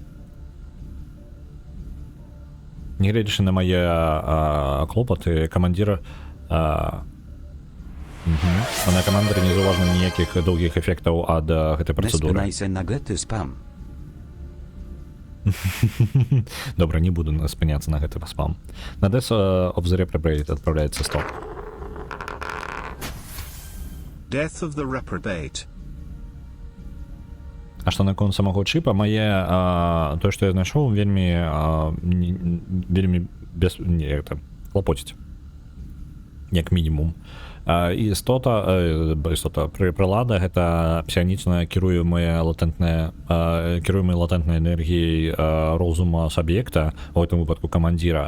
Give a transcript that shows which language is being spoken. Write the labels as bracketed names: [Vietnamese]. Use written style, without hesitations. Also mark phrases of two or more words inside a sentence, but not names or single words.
[Belarusian] Нягледзячы на мае клопаты, камандзір на камандары не заўважна ніякіх доўгіх эфектаў ад гэтай працэдуры. Добра, не буду спыняцца на гэты спам. На Death of the Reprobate адпраўляецца стоп. Death of the Reprobate. А што наконт самого чыпа, мае тое, што я знайшоў, вельмі клапоціць, як мінімум. Прылада гэта псіянічна кіруемая латэнтнай энергіяй розума саб'екта, у гэтым выпадку камандзіра.